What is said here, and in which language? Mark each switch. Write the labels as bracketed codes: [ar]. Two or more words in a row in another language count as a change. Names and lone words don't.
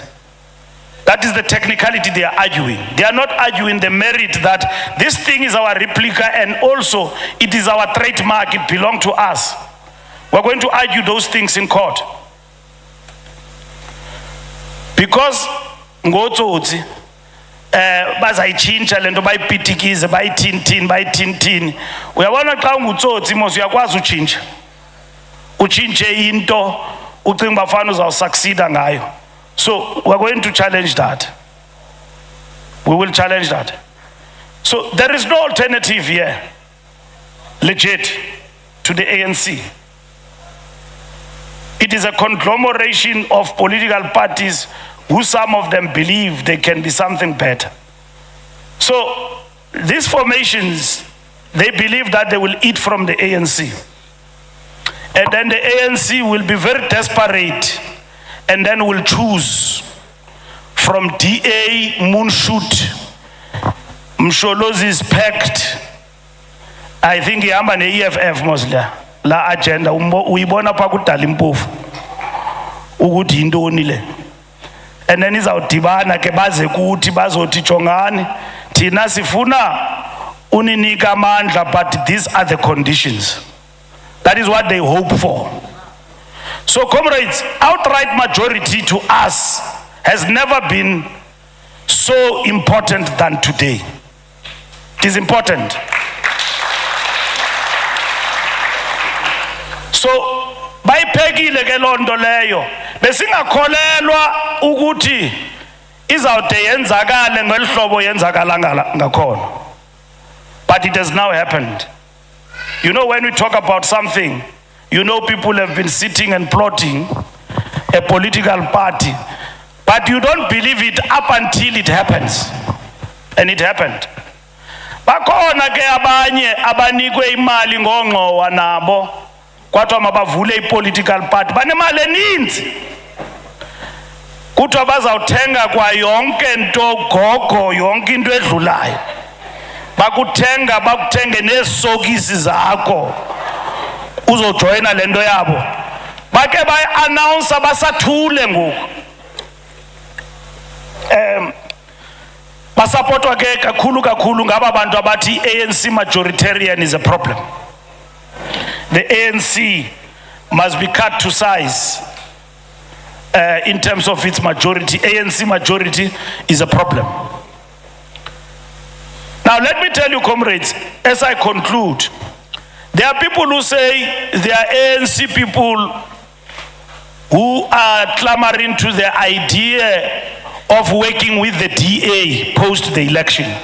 [en] That is the technicality they are arguing. They are not arguing the merit that this thing is our replica and also it is our trademark, it belongs to us. We're going to argue those things in court. [xh] Because ngotsotsi bazayichintsha lento bayipitikize bayithintini uyabona xa ungutsotsi mos uyakwazi utshintshe into ucinga bafana uzawusucceeda ngayo. [en] So we're going to challenge that. We will challenge that. So there is no alternative here legit to the ANC. It is a conglomeration of political parties who some of them believe they can be something better. So these formations, they believe that they will eat from the ANC. And then the ANC will be very desperate and then will choose from DA, Moonshoot, Msholozi's Pact. I think [xh] ihamba ne-EFF mostly la agenda uyibona pha kudala impofu ukuthi yintoni le. [en] And then [xh] izawudibana ke baze kuthi bazothi jongani thina sifuna uninika amandla [en] but these are the conditions. That is what they hope for. So comrades, outright majority to us has never been so important than today. It is important. [xh] So bayiphelile ke lonto leyo besingakholelwa ukuthi izawude yenzakale ngelihlobo yenzakala ngakhona. [en] But it has now happened. You know, when we talk about something, you know, people have been sitting and plotting a political party, but you don't believe it up until it happens. And it happened. [xh] Bakhona ke abanye abanikwe imali ngongqowa nabo kwathiwa mabavule i- [en] political party [xh] banemali eninzi kuthiwa bazawuthenga kwa yonke nto gogo yonke into edlulayo bakuthenge neesokisi zakho uzojoyina le nto yabo bake bayi-announsa basathule ngoku basupportwa ke kakhulu ngaba bantu abathi [en] ANC majoritarian is a problem. The ANC must be cut to size in terms of its majority. ANC majority is a problem. Now let me tell you, comrades, as I conclude, there are people who say they are ANC people who are clamoring to the idea of working with the DA post the election.